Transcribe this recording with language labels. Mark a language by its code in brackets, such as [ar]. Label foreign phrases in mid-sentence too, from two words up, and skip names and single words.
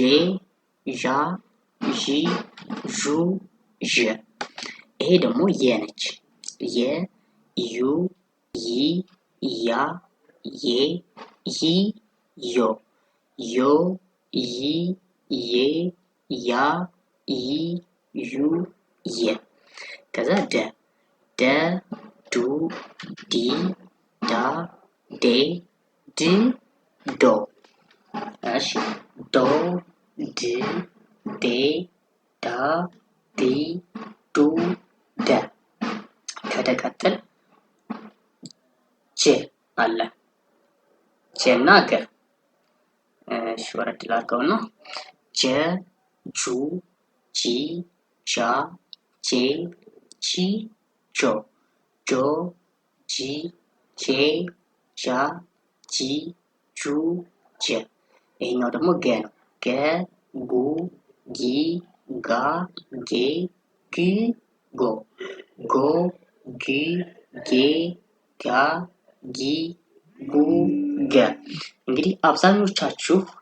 [am] ዣ፣ ዢ፣ ዡ፣ ዠ። ይሄ ደግሞ የ ነች። የ፣ ዩ፣ ይ፣ ያ፣ ዬ፣ ይ፣ ዮ፣ ዮ፣ ይ፣ ዬ፣ ያ፣ ይ፣ ዩ፣ የ። ከዛ ደ፣ ደ፣ ዱ፣ ዲ፣ ዳ፣ ዴ፣ ድ፣ ዶ። እሺ ዶ፣ ድ፣ ዴ፣ ዳ፣ ዲ፣ ዱ፣ ደ። ከደ ቀጥል ጀ አለ። ጀ እና ገ። እሺ ወረድ ላድርገውና ጀ፣ ጁ፣ ጂ፣ ጃ፣ ጄ፣ ጂ፣ ጆ፣ ጆ፣ ጂ፣ ጄ፣ ጃ፣ ጂ፣ ጁ፣ ጀ። ይሄኛው ደግሞ ገ ነው። ገ፣ ጉ፣ ጊ፣ ጋ፣ ጌ፣ ግ፣ ጎ፣ ጎ፣ ግ፣ ጌ፣ ጋ፣ ጊ፣ ጉ፣ ገ። እንግዲህ አብዛኞቻችሁ